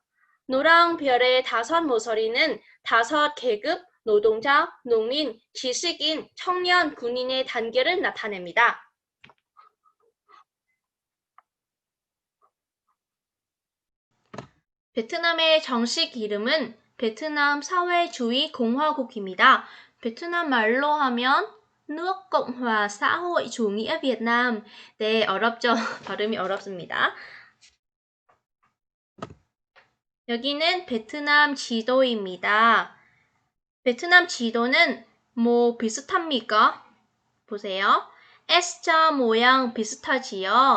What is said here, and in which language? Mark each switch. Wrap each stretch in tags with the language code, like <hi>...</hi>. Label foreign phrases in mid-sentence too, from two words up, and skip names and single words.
<ko>노랑 별의 5 모서리는 5 계급, 노동자, 농민, 지식인, 청년, 군인의 단계를 나타냅니다. 베트남의 정식 이름은 베트남 사회주의 공화국입니다. 베트남 말로 하면</ko> <vi>nước Cộng hòa xã hội chủ nghĩa Việt Nam.</vi> <ko>네, 어렵죠? 발음이 어렵습니다. 여기는 베트남 지도입니다. 베트남 지도는 뭐 비슷합니까? 보세요. S자 모양 비슷하지요?</ko>